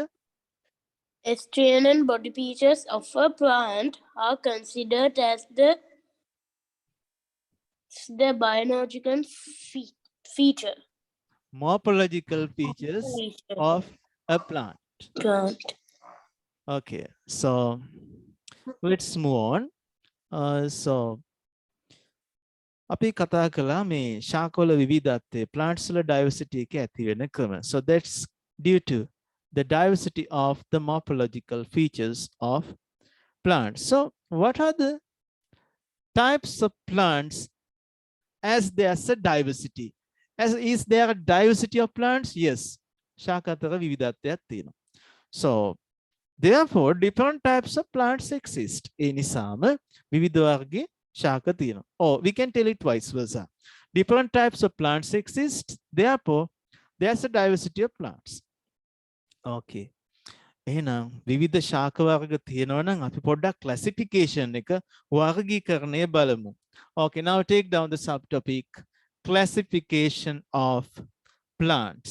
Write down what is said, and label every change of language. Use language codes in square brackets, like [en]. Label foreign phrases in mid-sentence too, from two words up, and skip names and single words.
[en] External body features of a plant are considered as the biological feature. Morphological features of a plant. Plant. Okay, so let's move on. [si] So අපි කතා කළා මේ ශාකවල විවිධත්වය plants වල diversity එක ඇති වෙන ක්‍රම. [en] So that's due to the diversity of the morphological features of plants. So what are the types of plants as there's a diversity? As is there a diversity of plants? Yes. [si] ශාක අතර විවිධත්වයක් තියෙනවා. [en] So therefore different types of plants exist. [si] ඒ නිසාම විවිධ වර්ගයේ ශාක තියෙනවා. [en] Or we can tell it vice versa. Different types of plants exist. Therefore there's a diversity of plants. [si] Okay. එහෙනම් විවිධ ශාක වර්ග තියෙනවා නම් අපි පොඩ්ඩක් classification එක වර්ගීකරණය බලමු. [en] Okay, now take down the subtopic classification of plants.